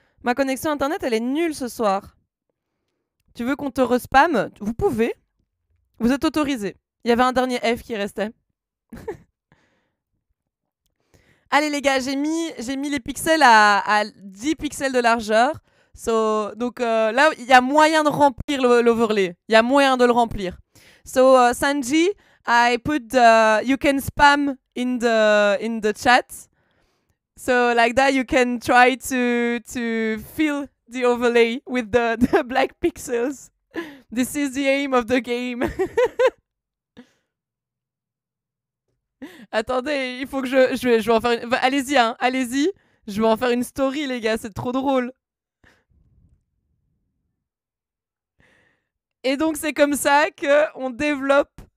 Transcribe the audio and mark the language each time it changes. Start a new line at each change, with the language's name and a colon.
French: Ma connexion internet, elle est nulle ce soir. Tu veux qu'on te respamme? Vous pouvez. Vous êtes autorisé. Il y avait un dernier F qui restait. Allez les gars, j'ai mis les pixels à 10 pixels de largeur. Donc là, il y a moyen de remplir l'overlay. Il y a moyen de le remplir.
English: So Sanji, I put you can spam in the chat. So like that you can try to fill the overlay with the black pixels. This is the aim of the game.
French: Attendez, il faut que je vais en faire une... Allez-y, hein, allez-y. Je vais en faire une story, les gars, c'est trop drôle. Et donc, c'est comme ça qu'on développe...